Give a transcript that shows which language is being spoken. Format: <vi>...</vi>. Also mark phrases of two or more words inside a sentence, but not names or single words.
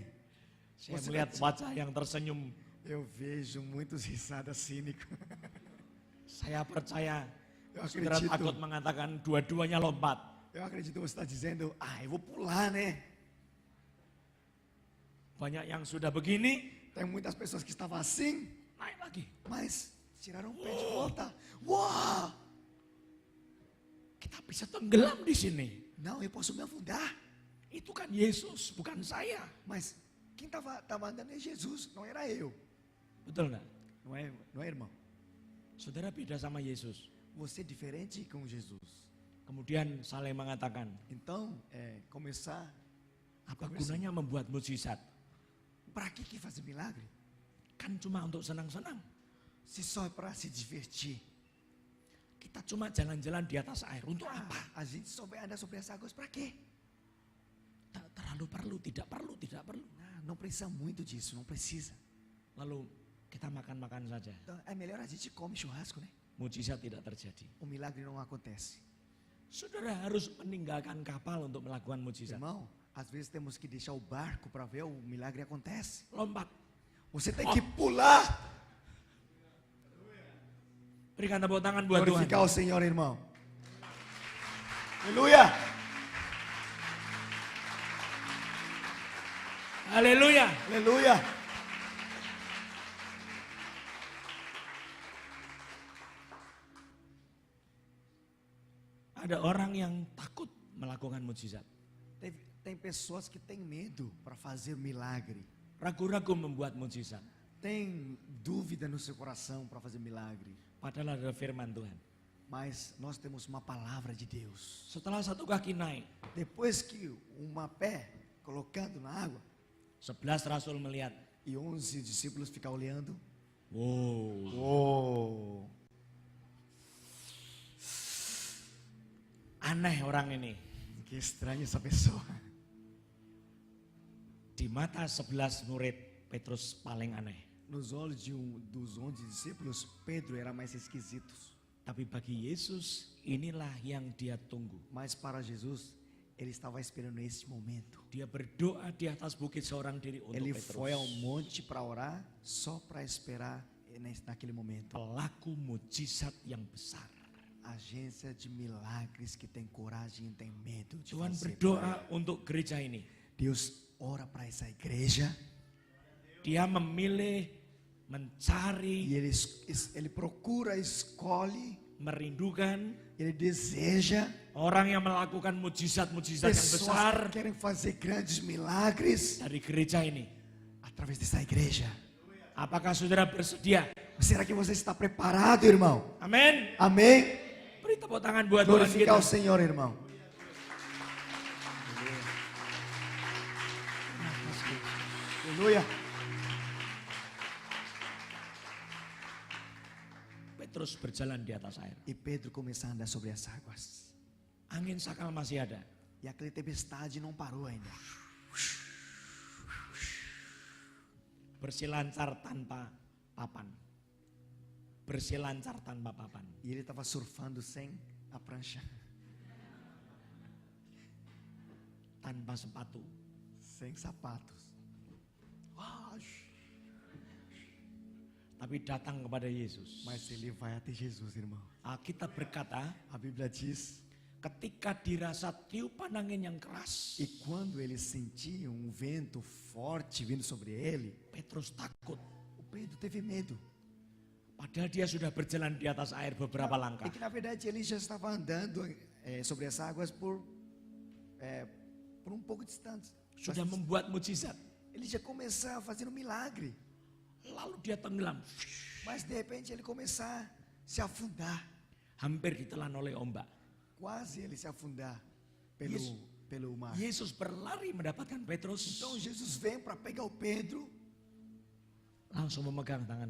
<id>Saya</id> <pt>Você</pt> <id>melihat</id> <pt>vai-</pt> <id>wajah yang tersenyum.</id> <pt>Eu vejo muitos risadas cínicos.</pt> <id>Saya percaya</id> <pt>Eu</pt> <id>saudara</id> <pt>acredito.</pt> <id>takut mengatakan dua-duanya lompat.</id> <pt>Eu acredito que você está dizendo, eu vou pular, né?</pt> <id>Banyak yang sudah begini,</id> <pt>Tem muitas pessoas que estavam assim,</pt> <id>naik lagi.</id> <pt>mas tiraram o pé de volta. Uau!</pt> <id>Kita bisa tenggelam di sini.</id> <pt>Não, eu posso me afundar.</pt> <id>Itu kan Yesus, bukan saya.</id> <pt>Mas quem estava andando é Jesus, não era eu.</pt> <id>Betul nggak?</id> <pt>Não é, irmão?</pt> <id>Saudara beda sama Yesus.</id> <pt>Você é diferente com Jesus.</pt> <id>Kemudian saling mengatakan,</id> <pt>Então, começar.</pt> <id>apa gunanya membuat mujizat?</id> <pt>Para que fazer milagre?</pt> <id>Kan cuma untuk senang-senang.</id> <pt>Se só é para se divertir.</pt> <id>Kita cuma jalan-jalan di atas air. Untuk apa?</id> <pt>A gente só vai andar sobre as águas para quê?</pt> <id>Tak terlalu perlu, tidak perlu, tidak perlu.</id> <pt>Não precisa muito disso, não precisa.</pt> <id>Lalu kita makan-makan saja.</id> <pt>Então, é melhor a gente come churrasco, né?</pt> <id>Mujizat tidak terjadi.</id> <pt>O milagre não acontece.</pt> <id>Saudara harus meninggalkan kapal untuk melakukan mujizat.</id> <pt>Irmão, às vezes temos que deixar o barco para ver o milagre acontece.</pt> <id>Lompat.</id> <pt>Você tem que pular.</pt> <id>Berikan tepuk tangan buat Tuhan.</id> <pt>Glorificar o Senhor, irmão. Aleluia.</pt> <id>Haleluya.</id> <pt>Aleluia.</pt> <id>Ada orang yang takut melakukan mujizat.</id> <pt>Tem pessoas que têm medo para fazer milagre.</pt> <id>Ragu-ragu membuat mujizat.</id> <pt>Tem dúvida no seu coração para fazer milagre.</pt> <id>Padahal ada firman Tuhan.</id> <pt>Mas nós temos uma palavra de Deus.</pt> <id>Setelah satu kaki naik,</id> <pt>Depois que uma pé colocando na água</pt> <id>11 rasul melihat.</id> <pt>e 11 discípulos ficam olhando. Wow. Oh,</pt> <id>Aneh orang ini.</id> <pt>que estranha essa pessoa.</pt> <id>Di mata 11 murid, Petrus paling aneh.</id> <pt>Nos olhos dos 11 discípulos, Pedro era mais esquisito.</pt> <id>Tapi bagi Yesus, inilah yang dia tunggu.</id> <pt>Mas para Jesus, ele estava esperando esse momento.</pt> <id>Dia berdoa di atas bukit seorang diri untuk</id> <pt>Ele</pt> <id>Petrus.</id> <pt>foi ao monte para orar, só para esperar naquele momento.</pt> <id>Pelaku mujizat yang besar.</id> <pt>Agência de milagres que tem coragem e tem medo de</pt> <id>Tuhan</id> <pt>fazer.</pt> <id>berdoa untuk gereja ini.</id> <pt>Deus ora para essa igreja</pt> <id>Dia memilih, mencari,</id> <pt>e ele procura, escolhe,</pt> <id>merindukan</id> <pt>ele deseja</pt> <id>Orang yang melakukan mujizat-mujizat yang</id> <pt>Pessoas</pt> <id>besar</id> <pt>que querem fazer grandes milagres</pt> <id>dari gereja ini.</id> <pt>através dessa igreja.</pt> <id>Apakah saudara bersedia?</id> <pt>Será que você está preparado, irmão?</pt> <id>Amin.</id> <pt>Amém?</pt> <id>Beri tepuk tangan buat Tuhan</id> <pt>Glorificar</pt> <id>kita.</id> <pt>ao Senhor, irmão. Aleluia.</pt> <id>Petrus berjalan di atas air.</id> <pt>E Pedro começou a andar sobre as águas.</pt> <id>Angin sakal masih ada.</id> <pt>E aquela tempestade não parou ainda.</pt> <id>Berselancar tanpa papan. Berselancar tanpa papan.</id> <pt>E ele estava surfando sem a prancha,</pt> <id>Tanpa sepatu.</id> <pt>sem sapatos.</pt> <id>Tapi datang kepada Yesus.</id> <pt>Mas ele vai até Jesus, irmão.</pt> <id>Alkitab berkata,</id> <pt>A Bíblia diz,</pt> <id>ketika dirasa tiupan angin yang keras,</id> <pt>e quando ele sentia um vento forte vindo sobre ele,</pt> <id>Petrus takut.</id> <pt>o Pedro teve medo.</pt> <id>Padahal dia sudah berjalan di atas air beberapa</id> <pt>É</pt> <id>langkah.</id> <pt>que na verdade ele já estava andando sobre as águas por um pouco distante.</pt> <id>Sudah membuat mujizat.</id> <pt>Ele já começava a fazer um milagre.</pt> <id>Lalu dia tenggelam.</id> <pt>Mas de repente ele começar a se afundar.</pt> <id>Hampir ditelan oleh ombak.</id> <pt>Quase ele se afundar</pt> <en>Yes.</en> <pt>pelo mar.</pt> <id>Yesus berlari mendapatkan Petrus.</id> <pt>Então Jesus vem para pegar o Pedro,</pt> <id>Langsung memegang tangan</id>